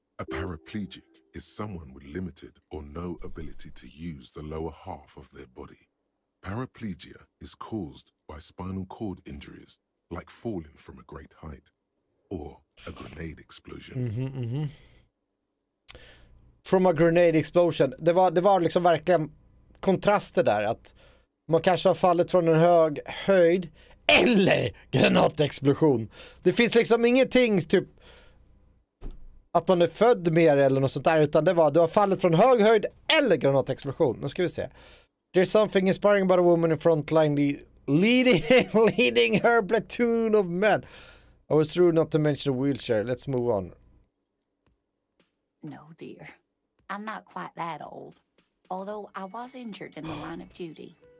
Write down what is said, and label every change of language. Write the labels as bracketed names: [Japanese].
[English] A paraplegic is someone with limited or no ability to use the lower half of their body. Paraplegia is caused by spinal cord injuries, like falling from a great height, or a grenade explosion. From a grenade explosion. [Swedish] Det var liksom verkligen kontraster där, att man kanske har fallit från en hög höjd eller granatexplosion. Det finns liksom ingenting typ att man är född med eller något sånt där, utan det var du har fallit från hög höjd eller granatexplosion. Nu ska vi se. [English] There's something inspiring about a woman in front line leading her platoon of men. I was rude not to mention a wheelchair. Let's move on. No, dear. I'm not quite that old. Although I was injured in the line of duty.